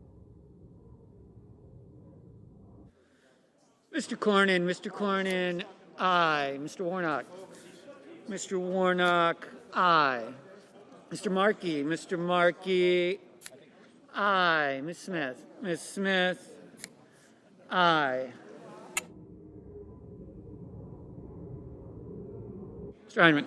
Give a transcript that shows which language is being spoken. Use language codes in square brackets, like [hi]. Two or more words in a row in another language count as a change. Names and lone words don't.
[en] Mr. Cornyn. Mr. Cornyn. Aye. Mr. Warnock. Mr. Warnock, aye. Mr. Markey. Mr. Markey, aye. Ms. Smith. Ms. Smith, aye. Mr. Heinrich.